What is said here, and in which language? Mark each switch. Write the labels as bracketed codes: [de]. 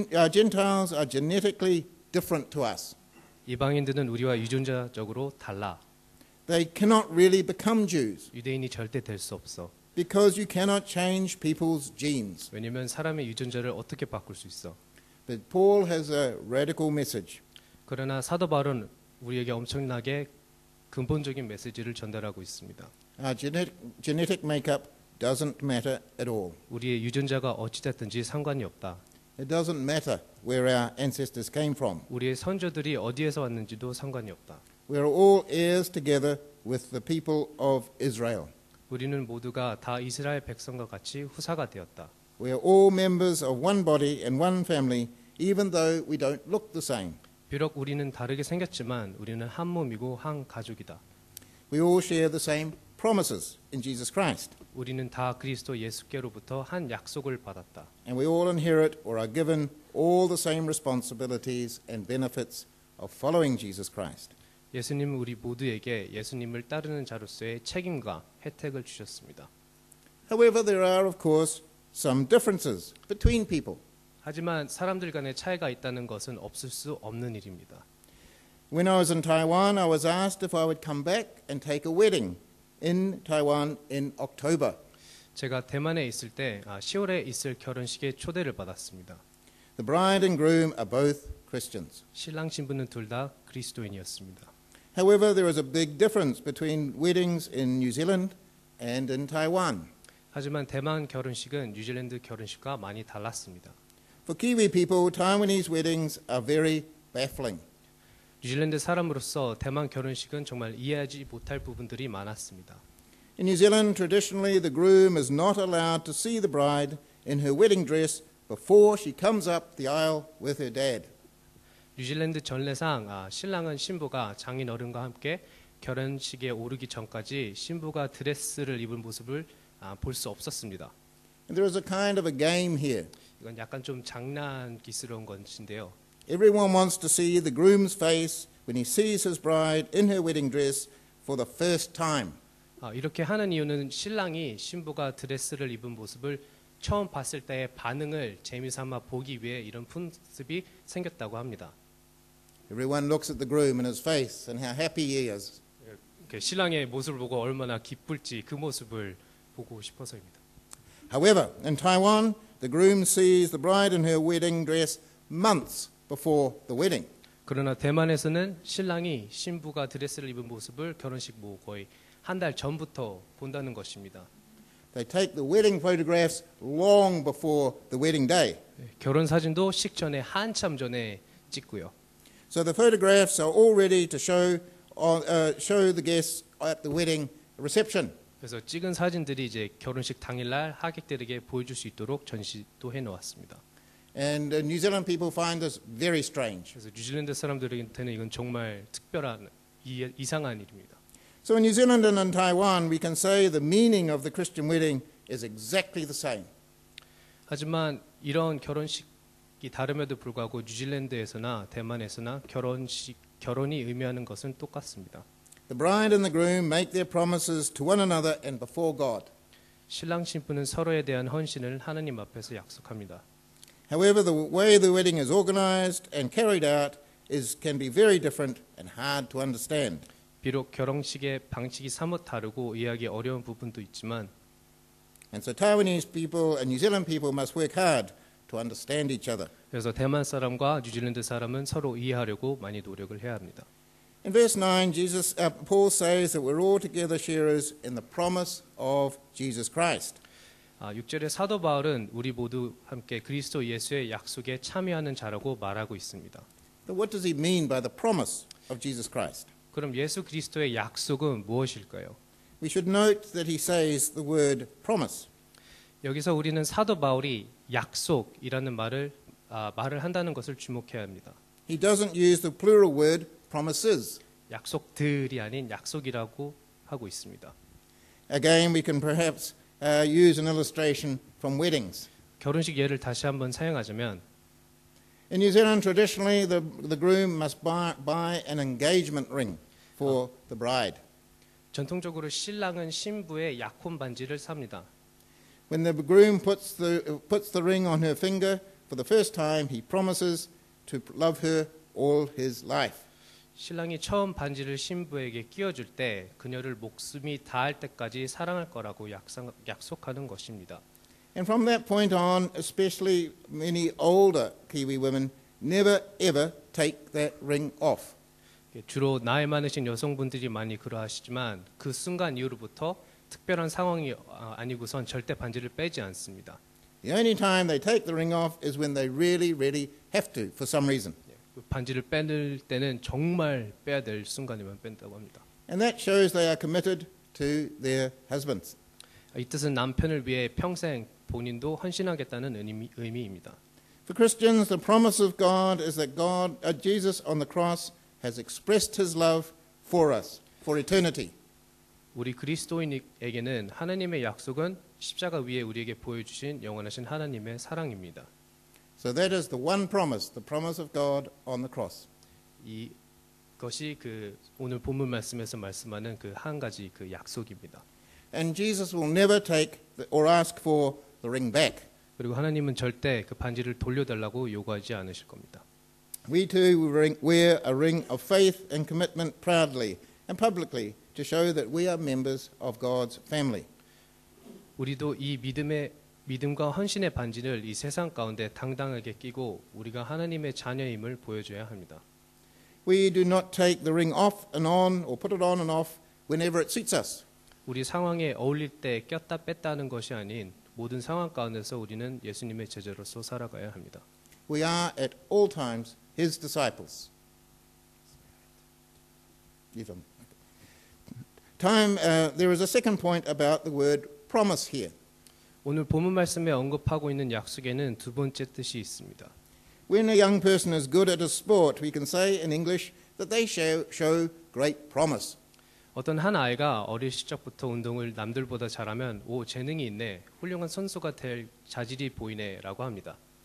[en] Gentiles are genetically different to us. [ko] 이방인들은 우리와 유전자적으로 달라. [en] They cannot really become Jews [ko] 유대인이 절대 될 수 없어. [en] because you cannot change people's genes. [ko] 왜냐하면 사람의 유전자를 어떻게 바꿀 수 있어. [en] But Paul has a radical message. [ko] 그러나 사도 바울은 우리에게 엄청나게 근본적인 메시지를 전달하고 있습니다. [en] Our genetic makeup doesn't matter at all. [ko] 우리의 유전자가 어찌됐든지 상관이 없다. [en] It doesn't matter where our ancestors came from. [ko] 우리의 선조들이 어디에서 왔는지도 상관이 없다. [en] We are all heirs together with the people of Israel. [ko] 우리는 모두가 다 이스라엘 백성과 같이 후사가 되었다. [en] We are all members of one body and one family, even though we don't look the same. [ko] 비록 우리는 다르게 생겼지만 우리는 한 몸이고 한 가족이다. [en] We all share the same promises in Jesus Christ. [ko] 우리는 다 그리스도 예수께로부터 한 약속을 받았다. [en] And we all inherit or are given all the same responsibilities and benefits of following Jesus Christ. [ko] 예수님은 우리 모두에게 예수님을 따르는 자로서의 책임과 혜택을 주셨습니다. [en] However, there are, of course, some differences between people. [ko] 하지만 사람들 간의 차이가 있다는 것은 없을 수 없는 일입니다. [en] When I was in Taiwan, I was asked if I would come back and take a wedding in Taiwan in October. [ko] 제가 대만에 있을 때 10월에 있을 결혼식에 초대를 받았습니다. [en] The bride and groom are both Christians. [ko] 신랑 신부는 둘 다 그리스도인이었습니다. [en] However, there is a big difference between weddings in New Zealand and in Taiwan. [ko] 하지만 대만 결혼식은 뉴질랜드 결혼식과 많이 달랐습니다. [en] For Kiwi people, Taiwanese weddings are very baffling. [ko] 뉴질랜드 사람으로서 대만 결혼식은 정말 이해하지 못할 부분들이 많았습니다. [en] In New Zealand, traditionally, the groom is not allowed to see the bride in her wedding dress before she comes up the aisle with her dad. [ko] 뉴질랜드 전례상 신랑은 신부가 장인 어른과 함께 결혼식에 오르기 전까지 신부가 드레스를 입은 모습을 볼 수 없었습니다. [en] And there is a kind of a game here. [ko] 이건 약간 좀 장난기스러운 것인데요. [en] Everyone wants to see the groom's face when he sees his bride in her wedding dress for the first time. [ko] 이렇게 하는 이유는 신랑이 신부가 드레스를 입은 모습을 처음 봤을 때의 반응을 재미삼아 보기 위해 이런 풍습이 생겼다고 합니다. [en] Everyone looks at the groom and his face and how happy he is. [ko] 신랑의 모습을 보고 얼마나 기쁠지 그 모습을 보고 싶어서입니다. [en] However, in Taiwan, the groom sees the bride in her wedding dress months before the wedding. [ko] 그러나 대만에서는 신랑이 신부가 드레스를 입은 모습을 결혼식 거의 한 달 전부터 본다는 것입니다. [en] They take the wedding photographs long before the wedding day. [ko] 결혼 사진도 식전에 한참 전에 찍고요. [en] So the photographs are all ready to show the guests at the wedding reception. [ko] 그래서 찍은 사진들이 이제 결혼식 당일날 하객들에게 보여줄 수 있도록 전시도 해놓았습니다. [en] And New Zealand people find this very strange. [ko] 그래서 뉴질랜드 사람들한테는 이건 정말 특별한 이상한 일입니다. [en] So in New Zealand and in Taiwan, we can say the meaning of the Christian wedding is exactly the same. [ko] 하지만 이런 결혼식이 다름에도 불구하고 뉴질랜드에서나 대만에서나 결혼이 의미하는 것은 똑같습니다. [en] The bride and the groom make their promises to one another and before God. [ko] 신랑 신부는 서로에 대한 헌신을 하나님 앞에서 약속합니다. [en] However, the way the wedding is organized and carried out can be very different and hard to understand. [ko] 비록 결혼식의 방식이 사뭇 다르고 이해하기 어려운 부분도 있지만 [en] And so Taiwanese people and New Zealand people must work hard to understand each other. [ko] 그래서 대만 사람과 뉴질랜드 사람은 서로 이해하려고 많이 노력을 해야 합니다. [en] In verse 9, Paul says that we're all together sharers in the promise of Jesus Christ. [ko] 6절에 사도 바울은 우리 모두 함께 그리스도 예수의 약속에 참여하는 자라고 말하고 있습니다. [en] But what does he mean by the promise of Jesus Christ? [ko] 그럼 예수 그리스도의 약속은 무엇일까요? [en] We should note that he says the word promise. [ko] 여기서 우리는 사도 바울이 약속이라는 말을 한다는 것을 주목해야 합니다. [en] He doesn't use the plural word promises. [ko] 약속들이 아닌 약속이라고 하고 있습니다. [en] Again, we can perhaps use an illustration from weddings. [ko] 결혼식 예를 다시 한번 사용하자면 [en] In New Zealand, traditionally, the groom must buy an engagement ring for the bride. [ko] 전통적으로 신랑은 신부의 약혼 반지를 삽니다. [en] When the groom puts the ring on her finger for the first time, he promises to love her all his life. [ko] 신랑이 처음 반지를 신부에게 끼워줄 때 그녀를 목숨이 다할 때까지 사랑할 거라고 약속하는 것입니다. [en] And from that point on, especially many older Kiwi women never ever take that ring off. [ko] 주로 나이 많으신 여성분들이 많이 그러하시지만 그 순간 이후로부터 특별한 상황이 아니고선 절대 반지를 빼지 않습니다. [en] The only time they take the ring off is when they really, really have to for some reason. [ko] 반지를 빼낼 때는 정말 빼야 될 순간에만 뺀다고 합니다. [en] And that shows they are committed to their husbands. [ko] 이 뜻은 남편을 위해 평생 본인도 헌신하겠다는 의미입니다. [en] For Christians, the promise of God is that Jesus on the cross has expressed his love for us for eternity. [ko] 우리 그리스도인에게는 하나님의 약속은 십자가 위에 우리에게 보여주신 영원하신 하나님의 사랑입니다. [en] So that is the one promise, the promise of God on the cross. [ko] 이것이 오늘 본문 말씀에서 말씀하는 그 한 가지 그 약속입니다. [en] And Jesus will never take or ask for the ring back. [ko] 그리고 하나님은 절대 그 반지를 돌려달라고 요구하지 않으실 겁니다. [en] We too wear a ring of faith and commitment proudly and publicly to show that we are members of God's family. [ko] 우리도 이 믿음과 헌신의 반지를 이 세상 가운데 당당하게 끼고 우리가 하나님의 자녀임을 보여줘야 합니다. [en] We do not take the ring off and on or put it on and off whenever it suits us. [ko] 우리 상황에 어울릴 때 꼈다 뺐다 하는 것이 아닌 모든 상황 가운데서 우리는 예수님의 제자로서 살아가야 합니다. [en] We are at all times his disciples. There is a second point about the word promise here. [ko] 오늘 본문 말씀에 언급하고 있는 약속에는 두 번째 뜻이 있습니다. [en] When a young person is good at a sport, we can say in English that they show great promise. [ko] 어떤 한 아이가 어릴 시절부터 운동을 남들보다 잘하면 오 재능이 있네, 훌륭한 선수가 될 자질이 보이네라고 합니다.